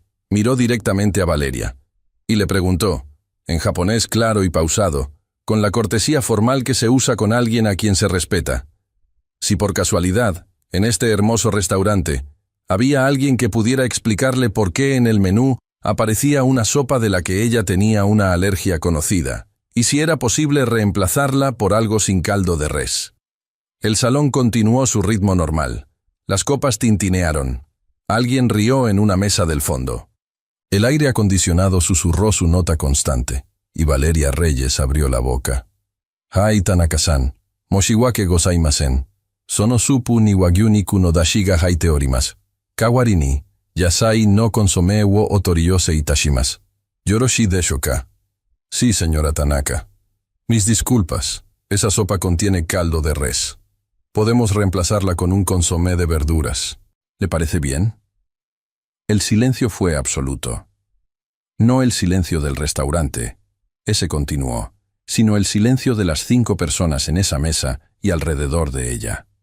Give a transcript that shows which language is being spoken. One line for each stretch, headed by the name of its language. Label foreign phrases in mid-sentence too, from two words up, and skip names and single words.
Spanish: Miró directamente a Valeria y le preguntó, en japonés claro y pausado, con la cortesía formal que se usa con alguien a quien se respeta, si por casualidad, en este hermoso restaurante, había alguien que pudiera explicarle por qué en el menú aparecía una sopa de la que ella tenía una alergia conocida, y si era posible reemplazarla por algo sin caldo de res. El salón continuó su ritmo normal. Las copas tintinearon. Alguien rió en una mesa del fondo. El aire acondicionado susurró su nota constante, y Valeria Reyes abrió la boca.
Japanese: はい、田中さん、申し訳ございません. そのスープに和牛肉の出汁が入っております. 代わりに、野菜のコンソメをお取り寄せいたします. よろしいでしょうか.
Spanish: Sí, señora Tanaka. Mis disculpas. Esa sopa contiene caldo de res. Podemos reemplazarla con un consomé de verduras. ¿Le parece bien? El silencio fue absoluto. No el silencio del restaurante, ese continuó, sino el silencio de las 5 personas en esa mesa y alrededor de ella.